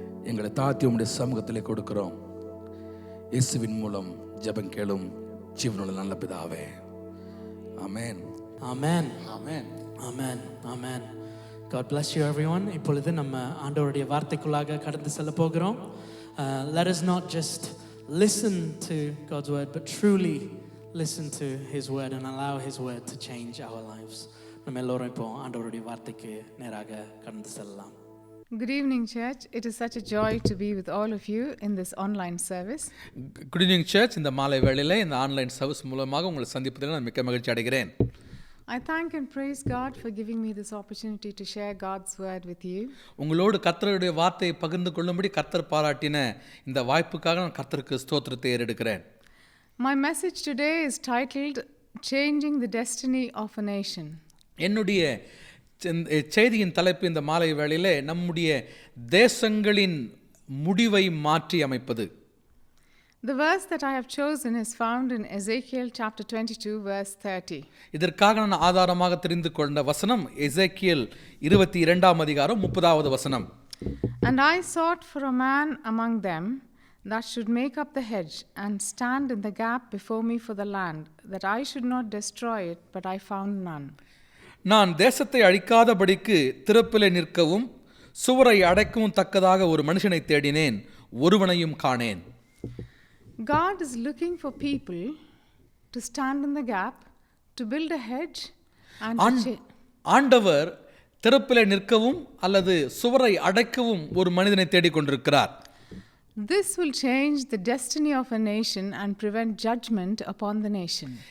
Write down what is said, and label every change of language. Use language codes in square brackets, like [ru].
[ta] எங்களை தாழ்த்தி உம்முடைய சமூகத்திலே கொடுக்கிறோம். இயேசுவின் மூலம் ஜெபம் கேளும் ஜீவனுள்ள நல்ல பிதாவே. ஆமென். ஆமென். ஆமென். ஆமென். ஆமென். [en] God bless you everyone. [ta] இப்பொழுது நம்ம ஆண்டவருடைய வார்த்தைக்குள்ளாக கடந்து செல்ல போகிறோம். [en] Let us not just listen to God's word, but truly listen to his word and allow his word to change our lives. [ta] நம்ம எல்லோரும் இப்போ ஆண்டவருடைய வார்த்தைக்கு நேராக கடந்து செல்லலாம். [en] Good evening, church. It is such a joy to be with all of you in this online service. Good evening church. [ta] இந்த மாலை வேளையில் இந்த ஆன்லைன் சர்வீஸ் மூலமாக உங்களை சந்திப்பதில் நான் மிக்க மகிழ்ச்சி அடைகிறேன். [en] I thank and praise God for giving me this opportunity to share God's word with you. [ta] உங்களோடு கர்த்தருடைய வார்த்தையை பகிர்ந்து கொள்ளும்படி கர்த்தர் பாராட்டின இந்த வாய்ப்புக்காக நான் கர்த்தருக்கு ஸ்தோத்திரத்தை ஏறெடுக்கிறேன். [en] My message today is titled Changing the Destiny of a Nation. [ta] என்னுடைய செய்தியின் தலைப்பு இந்த மாலை வேளையிலே நம்முடைய தேசங்களின் முடிவை மாற்றி அமைப்பது. [en] The verse that I have chosen is found in Ezekiel chapter 22 verse 30. [ta] இதற்காக நான் ஆதாரமாக தெரிந்து கொண்ட வசனம் எசேக்கியேல் 22ஆம் அதிகாரம் 30வது வசனம். [en] And I sought for a man among them that should make up the hedge and stand in the gap before me for the land, that I should not destroy it, but I found none. [ta] நான் தேசத்தை அழிக்காதபடிக்கு திறப்பிலே நிற்கவும் சுவரை அடைக்கவும் தக்கதாக ஒரு மனுஷனை தேடினேன், ஒருவனையும் காணேன். [en] God is looking for people to stand in the gap, to build a hedge and [ta] ஆண்டவர் திறப்பிலே நிற்கவும் அல்லது சுவரை அடைக்கவும் ஒரு மனிதனை தேடிக்கொண்டிருக்கிறார். [en] This will change the destiny of a nation and prevent judgment upon the nation.